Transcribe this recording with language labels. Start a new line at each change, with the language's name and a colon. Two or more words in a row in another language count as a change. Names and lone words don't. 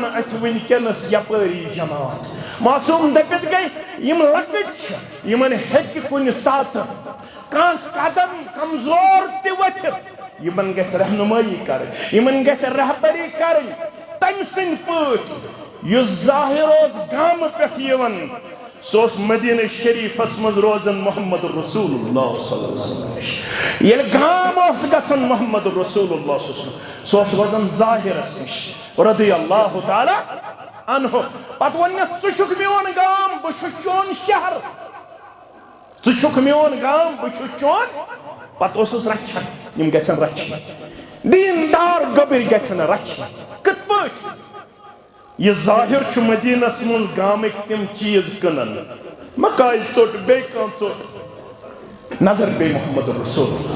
Kashmiri: اَتھِ وٕنکٮ۪نس یپٲری جماعت معصوٗم دٔپِتھ گٔے یِم لۄکٕٹۍ چھِ یِمن ہیٚکہِ کُنہِ ساتہٕ کانٛہہ قدم کمزور تہِ ؤتھِتھ یِمن گژھِ رہنمٲیی کرٕنۍ یِمن گژھِ رہبری کرٕنۍ تمہِ سٕنٛدۍ پٲٹھۍ یُس ظاہر اوس گامہٕ پٮ۪ٹھ یِوان سُہ اوس مدیٖنہ شریٖفس منٛز روزان محمد رسول اللہ
Arabic: صلی اللہ علیہ وسلم
Kashmiri: نِش ییٚلہِ گام اوس گژھان محمد رسول اللہ
Arabic: صلی اللہ علیہ وسلم
Kashmiri: سُہ اوس روزان ظاہرس نِش
Arabic: رضی اللہ تعالیٰ عنہ
Kashmiri: پتہٕ ووٚننَس ژٕ چھُکھ میون گام بہٕ چھُس چون شہر ژٕ چھُکھ میون گام بہٕ چھُس چون پتہٕ اوسُس رچھان یِم گژھن رچھِنۍ دیندار گوٚبٕرۍ گژھن رچھِنۍ کِتھ پٲٹھۍ یہ ظاہر چھُ مدیٖنس منٛز گامٕکۍ تِم چیٖز کٕنان مکاے ژوٚٹ بیٚیہِ کانٛہہ ژوٚٹ نظر پیٚیہِ محمد رسول